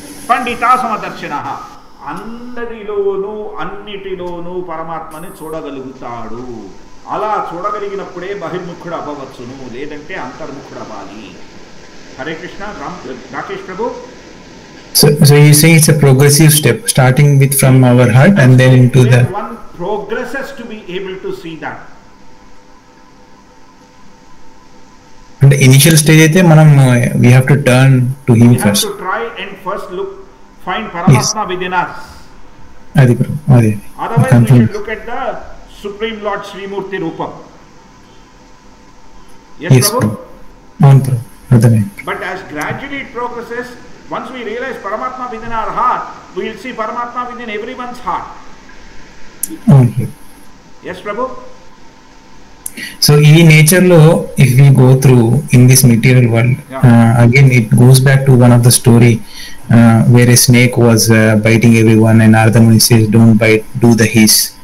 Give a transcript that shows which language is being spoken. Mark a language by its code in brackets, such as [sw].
[te] పండిత సమదర్శన. అందరిలోనూ అన్నిటిలోనూ పరమాత్మని చూడగలుగుతాడు. అలా చూడగలిగినప్పుడే బహిర్ముఖుడు అవ్వవచ్చును, లేదంటే అంతర్ముఖుడు అవ్వాలి. హరే కృష్ణ. రాకేష్ ప్రభు. [en] So you say it's a progressive step, starting with from our heart and then into the. One progresses to be able to see that. And the initial stage [te] అయితే మనం [en] we have to turn to him first. We have to try and first look, find Paramatma within us. [te] అది bro, అది. [en] Otherwise we should look at the Supreme Lord Sri Murti Rupam. Yes Prabhu? [te] అవును bro, అర్థమైంది. [en] But as gradually it progresses, once we realize Paramatma within our heart, we will see Paramatma within everyone's heart. [te] అవును. [en] Yes Prabhu? So ఈ nature లో if we go through in this material world, again it goes back to one of the story where a snake was biting everyone and Naradamuni says don't bite, do the hiss.